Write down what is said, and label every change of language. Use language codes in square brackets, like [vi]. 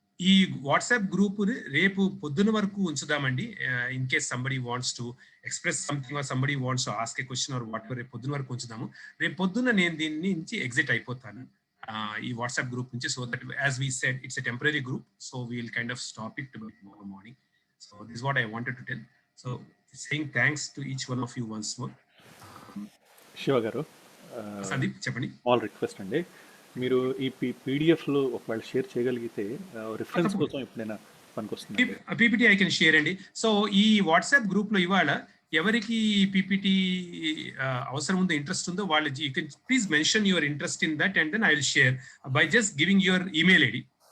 [te] ఈ WhatsApp group రేపు పొద్దున వరకు ఉంచుదామండి. [en] in case somebody wants to express something or somebody wants to ask a question or whatever, [te] రేపు పొద్దున వరకు ఉంచుదాము. రేపు పొద్దున్న నేను దీని నుంచి ఎగ్జిట్ అయిపోతాను ఈ వాట్సాప్ గ్రూప్ నుంచి. [en] So that as we said it's a temporary group, so we'll kind of stop it tomorrow morning. So this is what I wanted to tell. So saying thanks to each one of you once more. [te] Shiva గారు, సందీప్ చెప్పండి. All request అండి, మీరు ఈ పీడిఎఫ్లో ఒకవేళ share చేయగలిగితే reference కోసం ఎప్పుడైనా పనికొస్తుంది. [en] PPT I can share అండి. [te] సో ఈ వాట్సాప్ గ్రూప్ లో ఇవాళ ఎవరికి పీపీటీ అవసరం ఉందో, ఇంట్రెస్ట్ ఉందో వాళ్ళు [en] You can please mention your interest in that and then I will share by just giving your email ID.